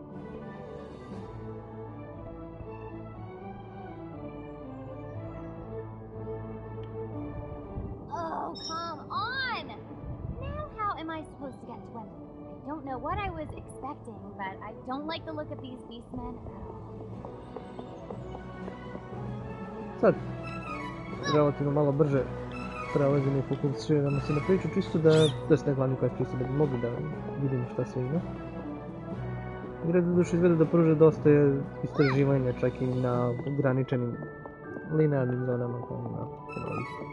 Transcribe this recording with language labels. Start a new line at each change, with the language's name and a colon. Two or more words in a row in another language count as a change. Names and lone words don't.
English: Oh, come on! Now how am I supposed to get to Wendell? I don't know what I was expecting, but I don't like the look of these beastmen at all.
Serbian: Sad, relativno malo brže prelazimo i fokusiramo se na priču, čisto da se ne glavni quest, čisto da bi mogli da vidimo šta sve ima. Igra doduše izgleda da pruža dosta istraživanja, čak i na ograničenim linearnim zonama kao ima ovih.